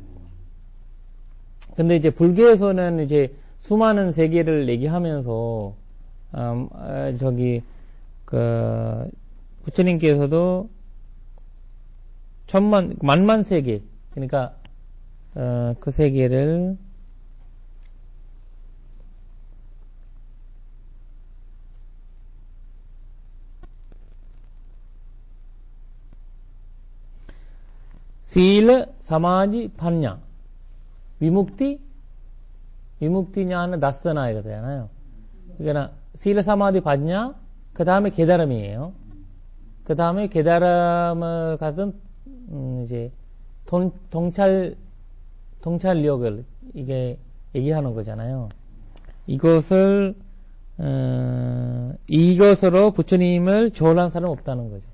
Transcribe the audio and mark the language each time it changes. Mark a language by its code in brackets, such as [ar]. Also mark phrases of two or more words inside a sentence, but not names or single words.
[ko] 근데 이제 불교에서는 이제 수많은 세계를 얘기하면서, 부처님께서도 만만 세계, 그러니까, 그 세계를, [pi] සීල සමාධි ප්‍රඥා විමුක්ති ඥාන දස්සනා [ko] 이거 되잖아요. 그러니까 [pi] සීල සමාධි ප්‍රඥා [ko] 그 다음에 깨달음이에요. 그 다음에 깨달음을 가진 이제 통찰력을 이게 얘기하는 거잖아요. 이것으로 부처님을 조언한 사람 없다는 거죠.